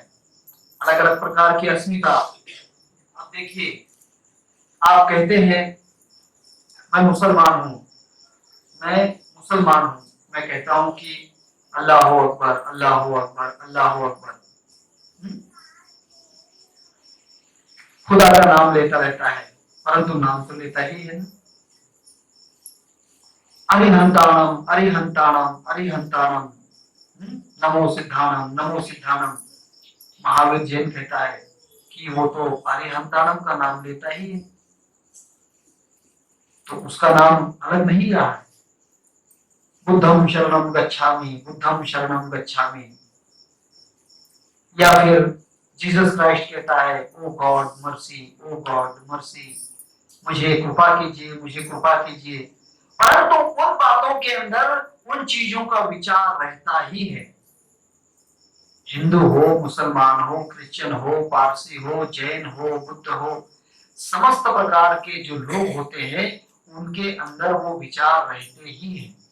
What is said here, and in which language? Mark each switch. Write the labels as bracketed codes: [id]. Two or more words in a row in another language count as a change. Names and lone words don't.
[hi] अलग अलग प्रकार की अस्मिता। अब देखिए, आप कहते हैं मैं मुसलमान हूं, मैं कहता हूं कि [ar] الله أكبر، الله أكبر، الله أكبر. [hi] खुदा का नाम लेता रहता है, परंतु नाम तो लेता ही है ना। [pra] अरिहंताणम अरिहंताणम अरिहंताणम, नमो सिद्धानम नमो सिद्धानम। [hi] महावीर जैन कहता है कि वो तो अरिहंताणम का नाम लेता ही है, तो उसका नाम अलग नहीं रहा है। [pi] बुद्धम शरणम गच्छामि, बुद्धम शरणम गच्छामि। [hi] या फिर जीसस क्राइस्ट कहता है, [en] O God mercy, O God mercy, [hi] मुझे कृपा कीजिए, मुझे कृपा कीजिए। परंतु उन बातों के अंदर उन चीजों का विचार रहता ही है। हिंदू हो, मुसलमान हो, क्रिश्चियन हो, पारसी हो, जैन हो, बुद्ध हो, समस्त प्रकार के जो लोग होते हैं, उनके अंदर वो विचार रहते ही हैं।